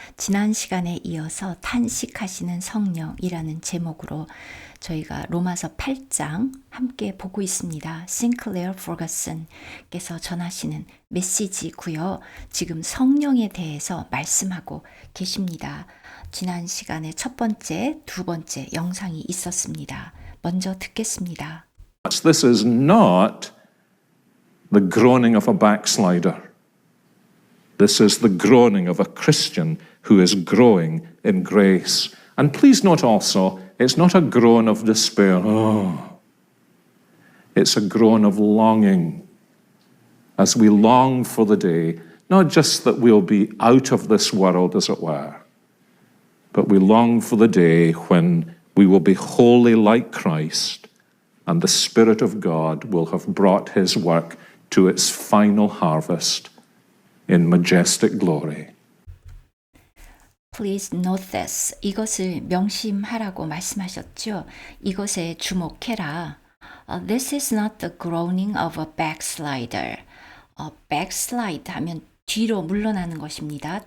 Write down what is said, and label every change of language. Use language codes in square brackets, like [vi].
[ko] 지난 시간에 이어서 탄식하시는 성령이라는 제목으로 저희가 로마서 8장 함께 보고 있습니다. 싱클레어 포거슨께서 전하시는 메시지고요. 지금 성령에 대해서 말씀하고 계십니다. 지난 시간에 첫 번째, 두 번째 영상이 있었습니다. 먼저 듣겠습니다. [en] This is not the groaning of a backslider. This is the groaning of a Christian who is growing in grace. And please note also, it's not a groan of despair. Oh. It's a groan of longing as we long for the day, not just that we'll be out of this world, as it were, but we long for the day when we will be wholly like Christ and the Spirit of God will have brought his work to its final harvest in majestic glory. Please note this. [ko] 이것을 명심하라고 말씀하셨죠. 이것에 주목해라. [en] This is not the groaning of a backslider. [ko] backslide 하면 뒤로 물러나는 것입니다.